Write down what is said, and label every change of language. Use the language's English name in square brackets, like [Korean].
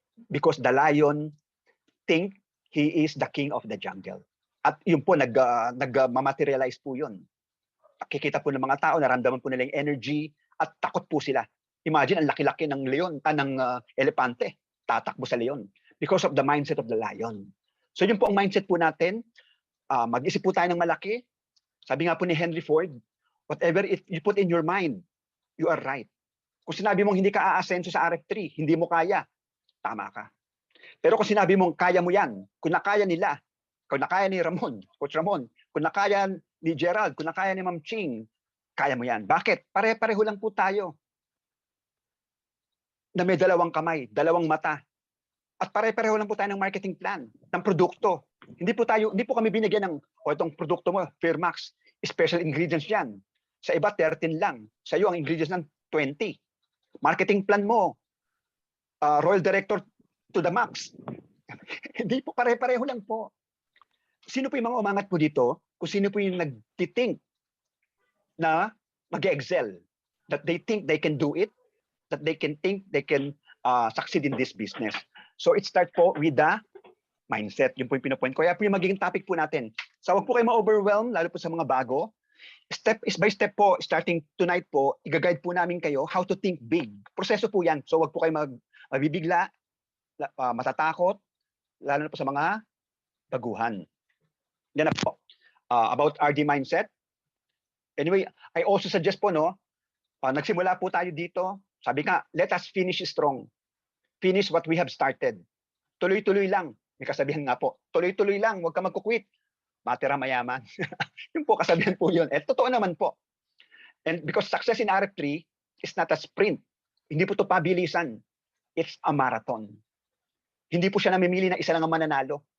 [English] Because the lion think he is the king of the jungle. [Filipino] At yun po, nag-materialize po yun. Nakikita po ng mga tao, naramdaman po nila yung energy at takot po sila. Imagine, ang laki-laki ng leon, ng elepante, tatakbo sa leon because of the mindset of the lion. So yun po ang mindset po natin. Mag-isip po tayo ng malaki. Sabi nga po ni [English] Henry Ford, whatever you put in your mind, you are right. [Filipino] Kung sinabi mong hindi ka aasenso sa RF3, hindi mo kaya, tama ka. Pero kung sinabi mong kaya mo yan, kung nakaya nila, kung nakaya ni Ramon, Coach Ramon, kung nakaya ni Gerald, kung nakaya ni Ma'am Ching, kaya mo yan. Bakit? Pare-pareho lang po tayo na may dalawang kamay, dalawang mata. At pare-pareho lang po tayo ng marketing plan, ng produkto. Hindi po kami binigyan ng, itong produkto mo, Fairmax, special ingredients yan. Sa iba, 13 lang. Sa iyo, ang ingredients ng 20. Marketing plan mo, Royal Director to the max. Hindi po, pare-pareho lang po. Sino po yung mga umangat po dito? Kung sino po yung nag-think na mag-excel, [English] that they think they can do it, that they can think they can succeed in this business. So it starts po with the mindset. [Filipino] Yun po yung pinapoint ko. Kaya po yung magiging topic po natin. So wag po kayo ma-overwhelm, lalo po sa mga bago. Step by step po, starting tonight po, i-guide po namin kayo [English] how to think big. [Filipino] Proseso po yan. So wag po kayo mabibigla, matatakot, lalo na po sa mga baguhan. Yan na po. About RD mindset. Anyway, I also suggest po, nagsimula po tayo dito. [English] Sabi nga, let us finish strong. Finish what we have started. [Filipino] Tuloy-tuloy lang. May kasabihan nga po, tuloy-tuloy lang, huwag ka magkukwit. Matira mayaman. Yun po, kasabihan po yun. Totoo naman po. [English] And because success in RF3 is not a sprint. [Filipino] Hindi po ito pabilisan. [English] It's a marathon. [Filipino] Hindi po siya namimili na isa lang ang mananalo.